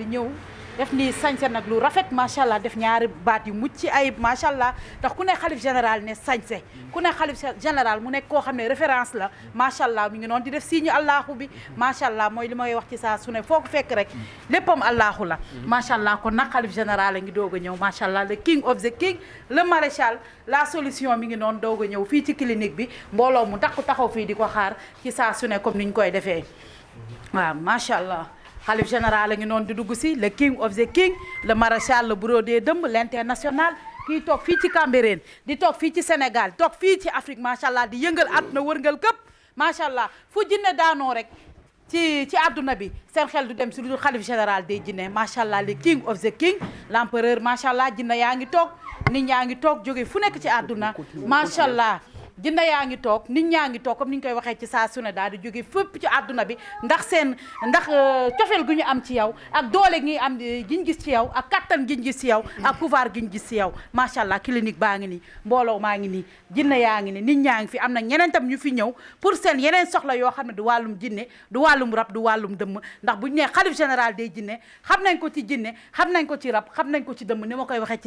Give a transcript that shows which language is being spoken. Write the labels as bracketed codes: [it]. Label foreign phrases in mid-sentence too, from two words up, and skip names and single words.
[wo] ñëw def ni sañse nag lu rafet [ar] ما شاء الله [wo] def ñaari baat yu mucc ci ayib [ar] ما شاء الله [wo] ndax ku ne xalif général ne sañse ku ne xalif général mu nekk koo xam ne référence la [ar] ما شاء الله [wo] mi ngi noonu di def signe allahu bi [ar] ما شاء الله [wo] mooy li may wax ci saa su ne foo ko fekk rek léppam allahu la [ar] ما شاء الله [wo] kon nag xalif général a ngi doog a ñëw [ar] ما شاء الله [wo] le [en] king of the king [fr] le maréchal la solution [wo] mi ngi noonu doog a ñëw fii ci clinique bi mbooloo mu takku taxaw fii di ko xaar ci saa su ne comme ni ñu koy defee waaw [ar] ما شاء الله. [wo] xalif général a ngi noonu di dugg si le [en] king of the king [fr] le maréchal le bourreau des [wo] dëmm l'international kii toog fii ci Cambérène di toog fii ci Sénégal toog fii ci Afrique [ar] ما شاء الله [wo] di yëngal àdduna wërngal këpp [ar] ما شاء الله [wo] fu jinne daanoo rek ci àdduna bi seen xel du dem si lu dul xalif général des jinne [ar] ما شاء الله [wo] le [en] king of the king [wo] l'empereur [ar] ما شاء الله [wo] jinne yaa ngi toog nit ñaa ngi toog jóge fu nekk ci àdduna [ar] ما شاء الله. [wo] jinne yaa ngi toog nit ñaa ngi toog comme ni ñu koy waxee ci saa su ne daal di jóge fépp ci àdduna bi ndax cofeel gu ñu am ci yow ak doole gi am giñ gis ci yow ak kattan giñ gis ci yow ak pouvoir giñ gis ci yow [ar] ما شاء الله [wo] clinique baa ngi nii mbooloo maa ngi nii jinne yaa ngi nii nit ñaa ngi fi am na ñeneen tam ñu fi ñëw pour seen yeneen soxla yoo xam ne du wàllum jinne du wàllum rab du wàllum dëmm ndax bu ñu nee xalif général des jinne xam nañ ko ci jinne xam nañ ko ci rab xam nañ ko ci dëmm ni ma koy waxee ci